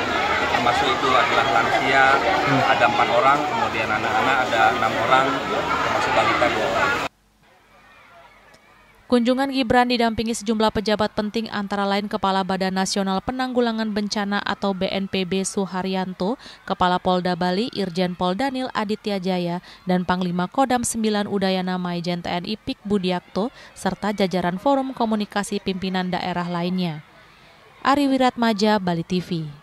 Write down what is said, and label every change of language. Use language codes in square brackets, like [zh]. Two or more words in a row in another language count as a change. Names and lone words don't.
[id] Termasuk itu adalah lansia, ada 4 orang, kemudian anak-anak ada 6 orang, termasuk balita 2 orang. Kunjungan Gibran didampingi sejumlah pejabat penting antara lain Kepala Badan Nasional Penanggulangan Bencana atau BNPB Suharyanto, Kepala Polda Bali Irjen Pol Daniel Aditya Jaya, dan Panglima Kodam 9 Udayana Maijen TNI Pik Budiakto, serta jajaran Forum Komunikasi Pimpinan Daerah lainnya. Ari Wiratmaja, Bali TV.